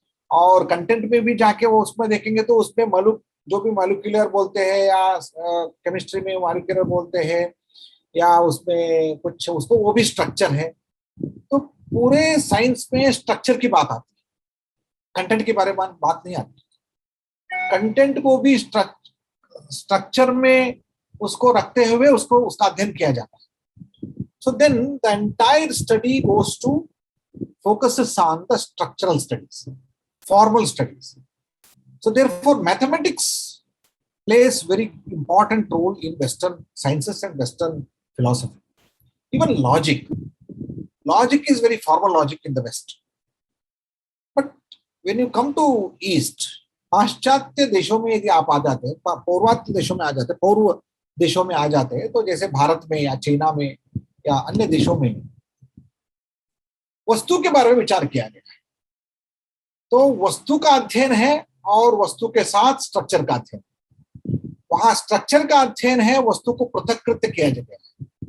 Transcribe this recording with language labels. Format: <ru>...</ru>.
<hi>और कंटेंट में भी जाके वो उसमें देखेंगे तो उसमें जो भी मॉलिक्यूलर बोलते हैं या केमिस्ट्री में मॉलिक्यूलर बोलते हैं या उसमें कुछ उसको वो भी स्ट्रक्चर है। तो पूरे साइंस में स्ट्रक्चर की बात आती है, कंटेंट के बारे में बात नहीं आती। कंटेंट को भी स्ट्रक्चर में उसको रखते हुए उसका अध्ययन किया जाता है।</hi> <en>So then the entire study goes to focuses on the structural studies, formal studies. So therefore mathematics plays very important role in Western sciences and Western philosophy. Even logic is very formal logic in the West. But when you come to East,</en> <hi>पाश्चात्य देशों में यदि आप आ जाते हैं, पूर्वात्य देशों में आ जाते हैं, पूर्व देशों में आ जाते हैं, तो जैसे भारत में या चाइना में या अन्य देशों में वस्तु के बारे में विचार किया गया है। तो वस्तु का अध्ययन है और वस्तु के साथ स्ट्रक्चर का अध्ययन। वहां स्ट्रक्चर का अध्ययन है, वस्तु को पृथक्कृत किया गया है।</hi>